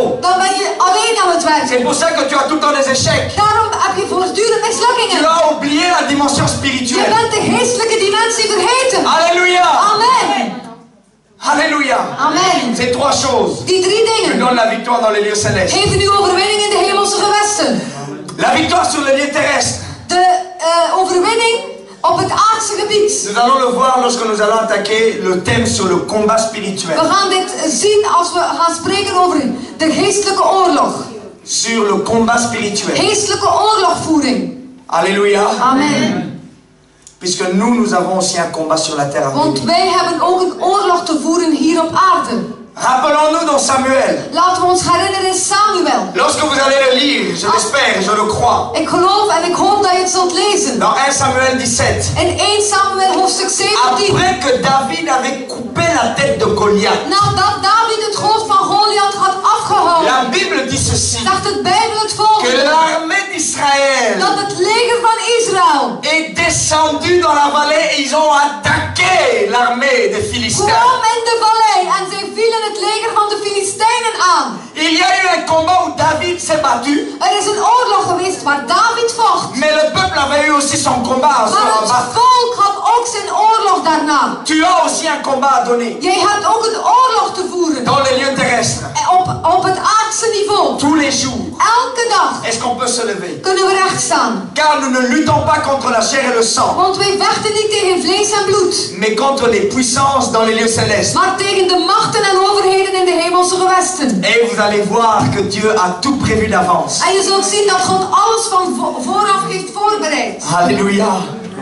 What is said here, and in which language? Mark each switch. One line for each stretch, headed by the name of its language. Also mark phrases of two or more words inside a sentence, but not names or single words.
Dutch: dan ben je alleen aan het werk.
French: C'est pour ça que tu as tout le temps des échecs.
Dutch: Daarom heb je voortdurend
French: Tu
Dutch: mislukkingen.
French: as oublié la dimension
Dutch: Je
French: spirituelle.
Dutch: bent de geestelijke dimensie vergeten.
French: Alléluia. Amen. Alléluia. donne la victoire dans les lieux célestes.
Dutch: geven u overwinning in de hemelse gewesten.
French: La victoire sur le lieu terrestre.
Dutch: De overwinning op het aardse gebied.
French: Nous allons le voir lorsque nous allons attaquer le thème sur le combat spirituel.
Dutch: We gaan dit zien als we gaan spreken over de geestelijke oorlog.
French: Sur le combat spirituel.
Dutch: Geestelijke oorlogvoering.
French: Alléluia. Amen. Puisque nous avons aussi un combat sur la terre à
Dutch: Want
French: venir.
Dutch: wij hebben ook een oorlog te voeren hier op aarde.
French: Rappelons-nous dans Samuel.
Dutch: Laten we ons herinneren in Samuel.
French: Lorsque vous allez le lire, je l'espère, je le crois.
Dutch: Ik geloof en ik hoop dat je het zult lezen.
French: Dans 1 Samuel 17.
Dutch: In 1 Samuel hoofdstuk 17.
French: Après que David avait coupé la tête de Goliath.
Dutch: Nadat David het hoofd van Goliath had afgehouden.
French: La Bible dit ceci.
Dutch: Zegt het Bijbel het
French: Que
Dutch: volgende.
French: l'armée d'Israël
Dutch: Dat het leger van Israël
French: est descendu dans la vallée et ils ont attaqué l'armée des Philistins.
Dutch: kwam in de vallei en zij vielen het leger van de Filistijnen aan.
French: Il y a eu un combat où David s'est battu.
Dutch: Er is een oorlog geweest waar David vocht.
French: Mais le peuple avait eu aussi son combat à se
Dutch: Maar het
French: battre.
Dutch: volk had ook zijn oorlog daarna.
French: Tu as aussi un combat à donner.
Dutch: Jij hebt ook een oorlog te voeren.
French: Dans les lieux terrestres.
Dutch: Op het aardse niveau.
French: Tous les jours.
Dutch: Elke dag
French: Est-ce qu'on peut se lever?
Dutch: kunnen we recht staan.
French: Car nous ne luttons pas contre la chair et le sang.
Dutch: Want wij vechten niet tegen vlees en bloed.
French: Mais contre les puissances dans les lieux célestes.
Dutch: Maar tegen de machten en overheden in de hemelse gewesten.
French: Et vous allez voir que Dieu a tout prévu d'avance.
Dutch: En je zult zien dat God alles van vooraf heeft voorbereid.
French: Alléluia.